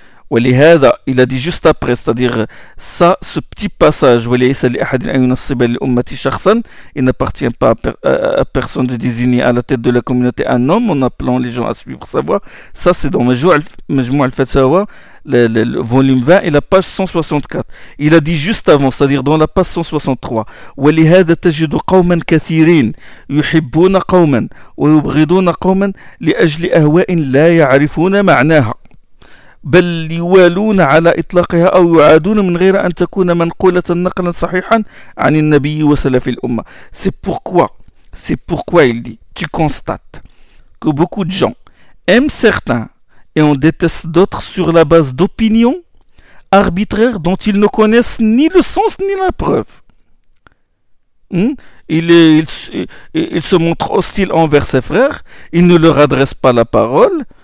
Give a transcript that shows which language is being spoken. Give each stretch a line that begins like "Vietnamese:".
French: ولهذا il a dit juste après, c'est-à-dire ça, ce petit passage,
Arabic: وليس لأحد أن ينصب للأمة شخصا,
French: il n'appartient pas à personne de désigner à la tête de la communauté un homme en appelant les gens à suivre sa voie. Ça, c'est dans Majmou' al-Fatawa, le volume 20 et la page 164. Il a dit juste avant, c'est-à-dire dans la page 163,
Arabic: ولهذا تجد قوما كثيرين يحبون قوما ويبغضون قوما لأجل أهواء لا يعرفون معناها بل يوالون على إطلاقها أو يعادون من غير أن تكون منقولة نقلا صحيحا عن النبي وسلف الأمة.
French: C'est pourquoi il dit, tu constates que beaucoup de gens aiment certains et en détestent d'autres sur la base d'opinions arbitraires dont ils ne connaissent ni le sens ni la preuve. Il se montre hostile envers ses frères, il ne leur adresse pas la parole.